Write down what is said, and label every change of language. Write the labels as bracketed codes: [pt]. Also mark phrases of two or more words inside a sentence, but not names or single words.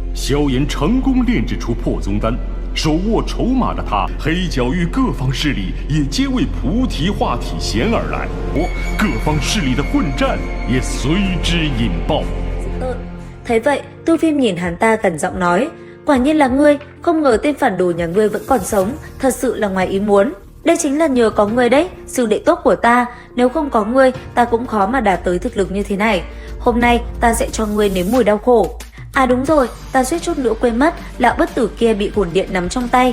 [zh] 萧炎成功炼制出破宗丹，手握筹码的他，黑角域各方势力也皆为菩提化体弦而来，各方势力的混战也随之引爆。 [vi] Thấy vậy, Tiêu Viêm nhìn hắn ta gần giọng nói, quả nhiên là ngươi, không ngờ tên phản đồ nhà ngươi vẫn còn sống, thật sự là ngoài ý muốn. Đây chính là nhờ có ngươi đấy, sư đệ tốt của ta, nếu không có ngươi, ta cũng khó mà đạt tới thực lực như thế này. Hôm nay ta sẽ cho ngươi nếm mùi đau khổ. À đúng rồi, ta suýt chút nữa quên mất, lão bất tử kia bị hồn điện nắm trong tay.